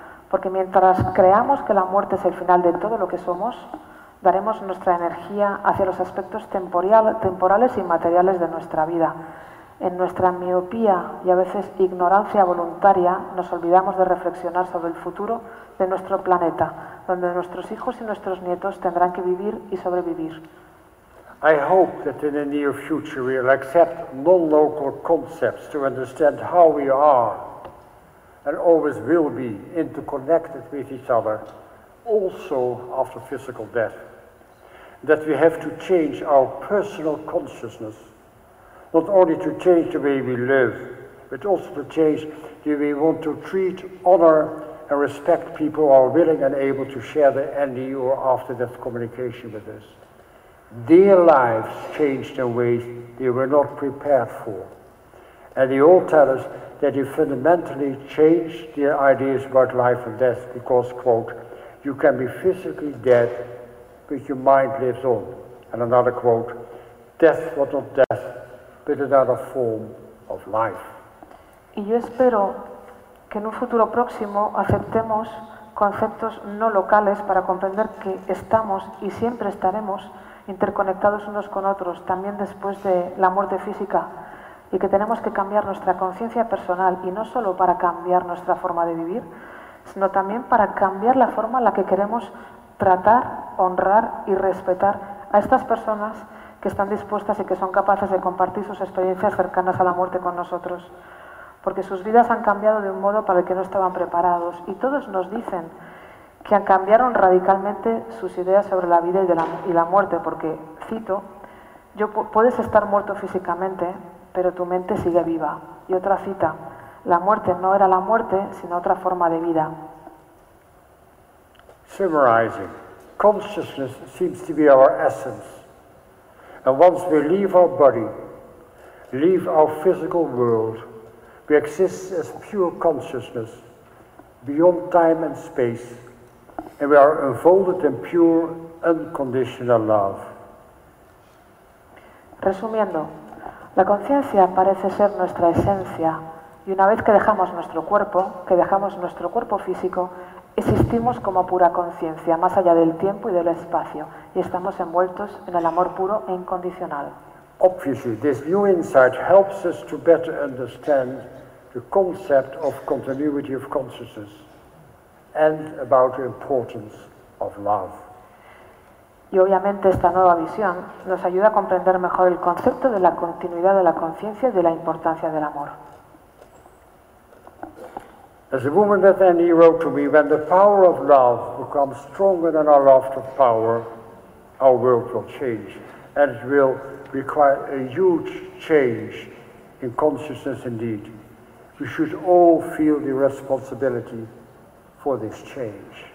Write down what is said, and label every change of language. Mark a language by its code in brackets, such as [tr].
[es] Porque mientras creamos que la muerte es el final de todo lo que somos, daremos nuestra energía hacia los aspectos temporales y materiales de nuestra vida. En nuestra miopía y a veces ignorancia voluntaria, nos olvidamos de reflexionar sobre el futuro de nuestro planeta, donde nuestros hijos y nuestros nietos tendrán que vivir y sobrevivir. [en] I hope that in the near future we will accept non-local concepts to understand how we are and always will be interconnected with each other, also after physical death. That we have to change our personal consciousness, not only to change the way we live, but also to change the way we want to treat, honor, and respect people who are willing and able to share their NDE or after-death communication with us. Their lives changed in ways they were not prepared for. And they all tell us that they fundamentally change their ideas about life and death because, quote, you can be physically dead, but your mind lives on. And another quote, death was not death, but another form of life. [es] Y yo espero que en un futuro próximo aceptemos conceptos no locales para comprender que estamos y siempre estaremos interconectados unos con otros, también después de la muerte física, y que tenemos que cambiar nuestra conciencia personal, y no solo para cambiar nuestra forma de vivir, sino también para cambiar la forma en la que queremos tratar, honrar y respetar a estas personas que están dispuestas y que son capaces de compartir sus experiencias cercanas a la muerte con nosotros. Porque sus vidas han cambiado de un modo para el que no estaban preparados, y todos nos dicen que han cambiado radicalmente sus ideas sobre la vida y la muerte, porque, cito, yo puedes estar muerto físicamente, pero tu mente sigue viva. Y otra cita, la muerte no era la muerte, sino otra forma de vida. [en] Summarizing, consciousness seems to be our essence. And once we leave our body, leave our physical world, we exist as pure consciousness, beyond time and space, and we are enfolded in pure, unconditional love. [es] Resumiendo, la conciencia parece ser nuestra esencia, Y una vez que dejamos nuestro cuerpo, que dejamos nuestro cuerpo físico, existimos como pura conciencia, más allá del tiempo y del espacio, y estamos envueltos en el amor puro e incondicional. [en] Obviously, this new insight helps us to better understand the concept of continuity of consciousness and about the importance of love. [es] Y obviamente esta nueva visión nos ayuda a comprender mejor el concepto de la continuidad de la conciencia y de la importancia del amor. [en] As a woman with NE wrote to me, when the power of love becomes stronger than our loft of power, our world will change. And it will require a huge change in consciousness indeed. We should all feel the responsibility for this change.